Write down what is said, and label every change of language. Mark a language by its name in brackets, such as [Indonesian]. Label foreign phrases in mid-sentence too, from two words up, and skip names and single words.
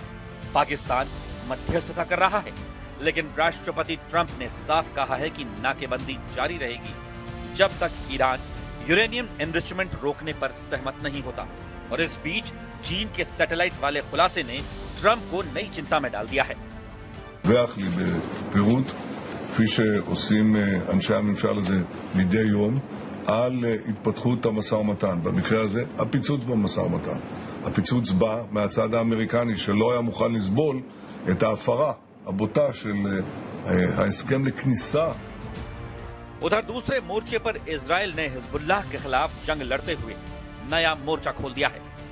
[Hindi] पाकिस्तान मध्यस्थता कर रहा है, लेकिन राष्ट्रपति ट्रंप ने साफ कहा है कि नाकेबंदी जारी रहेगी जब तक ईरान [English] uranium enrichment [Hindi] रोकने पर सहमत नहीं होता। और इस बीच चीन के सैटेलाइट वाले खुलासे ने ट्रंप को नई चिंता में डाल दिया है। [Hebrew] דיווח לי בפירוט, כפי שעושים אנשי הממשל הזה מדי יום, על התפתחות המשא ומתן. במקרה הזה, הפיצוץ במשא ומתן. הפיצוץ בא מהצד האמריקני שלא היה מוכן לסבול את ההפרה הבוטה של ההסכם לכניסה. [Hindi] उधर दूसरे मोर्चे पर इजराइल ने हिजबुल्लाह के खिलाफ जंग लड़ते हुए नया मोर्चा खोल दिया है।